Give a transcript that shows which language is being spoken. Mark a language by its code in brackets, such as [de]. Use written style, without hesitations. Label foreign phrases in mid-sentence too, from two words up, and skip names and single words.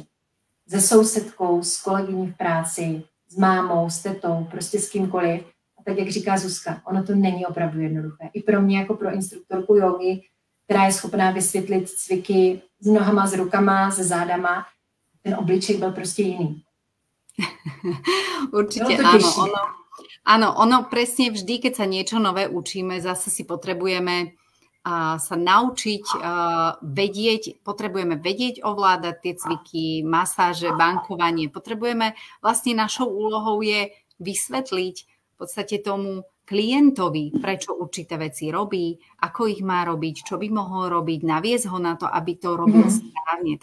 [cs] Se sousedkou, s kolegyní v práci, s mámou, s tetou, prostě s kýmkoliv. Tak jak říká Zuzka, ono to není opravdu jednoduché. I pro mě jako pro instruktorku jogy, která je schopná vysvětlit cviky s nohama, s rukama, se zádama, ten obličej byl prostě jiný. [sk] Určite áno. Ono presne vždy, keď sa niečo nové učíme, zase si potrebujeme sa naučiť potrebujeme vedieť ovládať tie cviky, masáže, bankovanie. Vlastne našou úlohou je vysvetliť v podstate tomu klientovi, prečo určité veci robí, ako ich má robiť, čo by mohol robiť, naviesť ho na to, aby to robil správne.